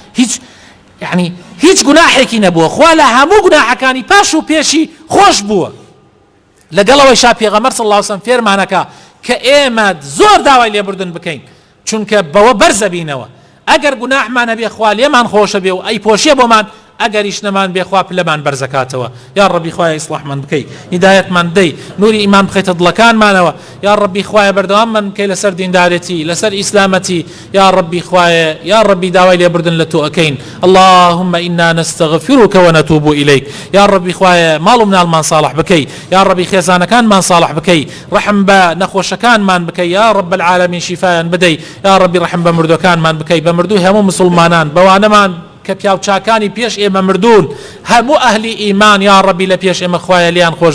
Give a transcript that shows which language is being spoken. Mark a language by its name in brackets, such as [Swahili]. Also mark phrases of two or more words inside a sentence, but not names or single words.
[Central Kurdish] هیچ گوناحێکی نەبووە خوا لە هەموو گوناحەکانی پاش و پێشی خۆش بووە لەگەڵەوەی شا پێغەمبەر [Arabic] صلی الله عليه وسلم [Central Kurdish] فێرمانەکە کە ئێمە زۆر داوای لێبوردن بکەین چونکە بەوە بەرزە بینەوە ئەگەر گوناحمان هەبێ خوا لێمان خۆشە بێ و ئەی پۆشیە بۆمان ئەگەریش نەمان بێ خوا پلەمان بەرزەکاتەوە یا ڕەبی خوایە ئیسلاحمان بکەی هیدایەتمان دەی نوری ئیمان بخەیتە دڵەکانمانەوە یا ڕەبی خوایە بەردەواممان بکەی لەسەر دیندارەتی لەسەر ئیسلامەتی یا ڕەبی خوایە یا ڕەبی داوای لێبوردن لە تۆ ئەکەین [Arabic] اللهم إنا نستغفرك ونتوب إليك [Central Kurdish] یا ڕەبی خوایە ماڵ و مناڵمان صالح بکەی یا ڕەبی خێزانەکانمان صالح بکەی ڕەحم بە نەخۆشەکانمان بکەی [Arabic] یا ڕەب العالمین [Central Kurdish] شیفایان بدەی یا ڕەبی ڕەحم بە مردوەکانمان بکەی بە مردووی هەموو مسلمانان بەوانەمان کە پیاوچاکانی پێش ئێمە مردوون هەموو ئەهلی ئیمان یا ڕەبی لە پێش ئێمە خوایە لیان خۆش